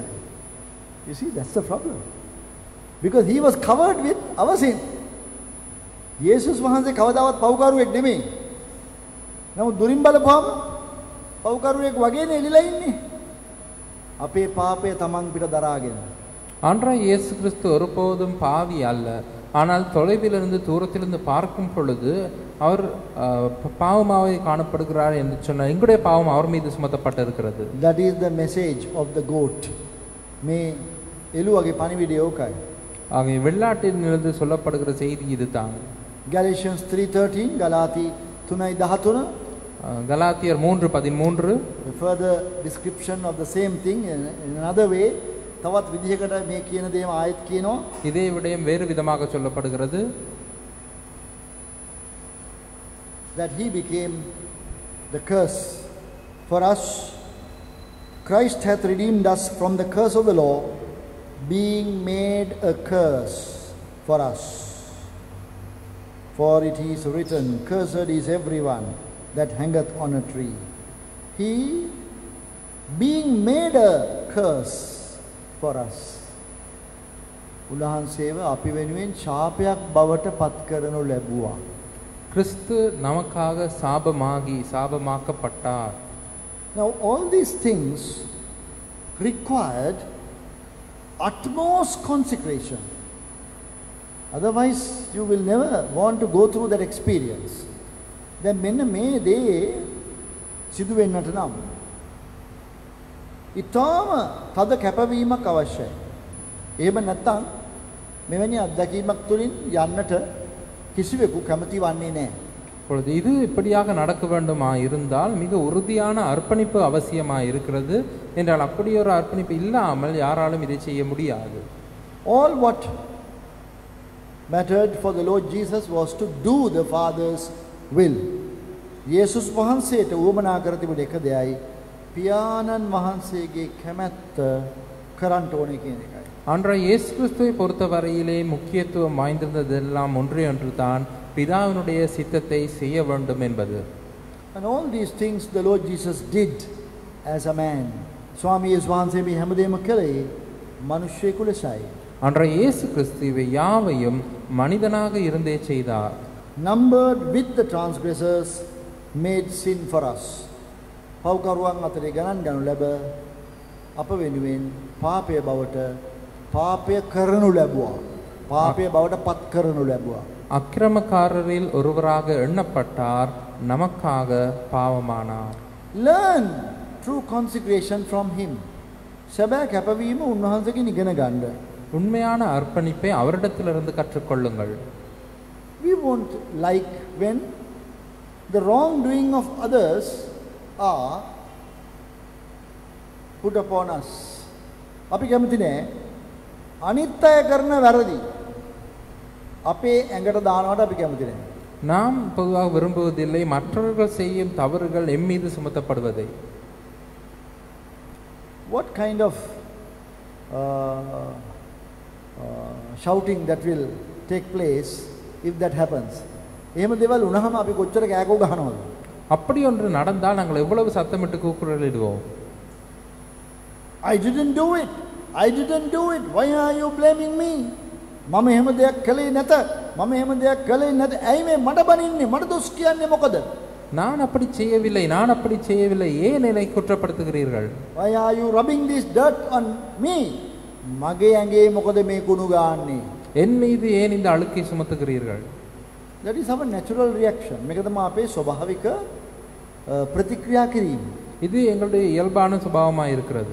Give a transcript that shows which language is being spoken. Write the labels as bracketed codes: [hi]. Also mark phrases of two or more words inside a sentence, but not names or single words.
[en] You see, that's the problem, because he was covered with our sin. [si] යේසුස් වහන්සේ කවදාවත් පව්කරුවෙක් නෙමෙයි. නමුත් දුරින් බලපුවම පව්කරුවෙක් වගේනේ එළිලා ඉන්නේ. අපේ පාපය තමන් පිට දරාගෙන. [ta] அன்றைய இயேசு கிறிஸ்து ஒருபோதும் பாவி அல்ல. ஆனால் தொலைவிலிருந்து தூரத்திலிருந்து பார்க்கும் பொழுது அவர் பாவமாகவே காணப்படுகிறார் என்று சொன்னார். எங்களுடைய பாவம் அவர் மீது சுமத்தப்பட்டிருக்கிறது. [en] That is the message of the goat. [si] මේ එළුවගේ පණිවිඩය ඕකයි. [ta] ஆகவே வெள்ளாட்டிலிருந்து சொல்லப்படுகிற செய்தி இதுதான். [en] Galatians 3:13 ගලාති 3:13 [ta] கலாத்தியர் 3:13 [en] further description of the same thing in another way. [si] තවත් විදිහකට මේ කියන දේම ආයෙත් කියනවා. [ta] இதே விடயம் வேறு விதமாக சொல்லப்படுகிறது. [en] That he became the curse for us. Christ hath redeemed us from the curse of the law, being made a curse for us. For it is written, cursed is everyone that hangeth on a tree. He being made a curse for us. [si] උන්වහන්සේව අපි වෙනුවෙන් ශාපයක් බවට පත් කරනු ලැබුවා. [ta] கிறிஸ்து நமக்காக சாபமாக்கப்பட்டார். [en] Now all these things required utmost consecration. Otherwise you will never want to go through that experience. [si] දැන් මෙන්න මේ දේ සිදු වෙන්නට නම් ඊටම තද කැපවීමක් අවශ්‍යයි. එහෙම නැත්නම් මෙවැනි අත්දැකීමක් තුළින් යන්නට කිසිවෙකු කැමති වන්නේ නැහැ. [ta] இப்பொழுது இது இப்படியாக நடக்க வேண்டுமா இருந்தால் மிக உறுதியான அர்ப்பணிப்பு அவசியமாக இருக்கிறது. என்றால் அப்படி ஒரு அர்ப்பணிப்பு இல்லாமல் யாராலும் இதை செய்ய முடியாது. [en] All what mattered for the Lord Jesus was to do the Father's will. [si] යේසුස් වහන්සේට උවමනා කර තිබුණ එක දෙයයි පියාණන් වහන්සේගේ කැමැත්ත කරන්න ඕනේ කියන එකයි. [ta] அன்றைய இயேசு கிறிஸ்துவை பொறுத்தவரையிலே முக்கியத்துவம் வாய்ந்திருந்ததெல்லாம் ஒன்றே ஒன்று தான், பிதாவினுடைய சித்தத்தை செய்ய வேண்டும் என்பது. [en] And all these things the Lord Jesus did as a man. [si] ස්වාමී යේසුස් වහන්සේ මේ හැමදේම කළේ මිනිස්සෙකු ලෙසයි. [ta] அன்றைய இயேசு கிறிஸ்து இவை யாவையும் மனிதனாக இருந்தே செய்தார். [en] Numbered with the transgressors, made sin for us. [si] පව්කරුවන් අතරේ ගණන් ගනු ලැබ අප වෙනුවෙන් පාපය බවට පාපය කරනු ලැබුවා. පාපය බවට පත් කරනු ලැබුවා. [ta] அக்கிரமக்காரரில் ஒருவராக எண்ணப்பட்டார், நமக்காக பாவமானார். [en] Learn true consecration from him. [si] සැබෑ කැපවීම උන්වහන්සේගෙන් ඉගෙන ගන්න. [ta] உண்மையான அர்ப்பணிப்பை அவரிடத்திலிருந்து கற்றுக்கொள்ளுங்கள். [en] We won't like when the wrongdoing of others are put upon us. [si] අපි කැමති නෑ අනිත් අය කරන වැරදි අපේ ඇඟට දානවට අපි කැමති නෑ. [ta] நாம் பொதுவாக விரும்புவதில்லை மற்றவர்கள் செய்யும் தவறுகள் எம் மீது சுமத்தப்படுவதை. [en] What kind of shouting that will take place if that happens? [si] එහෙම දේවල් වුණාම අපි කොච්චර කෑකෝ ගහනවද? [ta] அப்படி ஒன்று நடந்தால் நாங்கள் எவ்வளவு சத்தமிட்டு கூக்குரலிடுவோம். [en] I didn't do it. I didn't do it. Why are you blaming me? [si] මම එහෙම දෙයක් කළේ නැත. මම එහෙම දෙයක් කළේ නැත. ඇයි මේ මඩ බනින්නේ? මඩ දොස් කියන්නේ මොකද? [ta] நான் அப்படி செய்யவில்லை, நான் அப்படி செய்யவில்லை, ஏன் என்னை குற்றப்படுத்துகிறீர்கள்? [en] Why are you rubbing this dirt on me? [si] මගේ ඇඟේ මොකද මේ කුණු ගාන්නේ? [ta] என் மீது ஏன் இந்த அழுக்கை சுமத்துகிறீர்கள்? [en] That is our natural reaction. [si] මේක තමයි අපේ ස්වභාවික ප්‍රතික්‍රියා කිරීම. [ta] இது எங்களுடைய இயல்பான சுபாவமாக இருக்கிறது.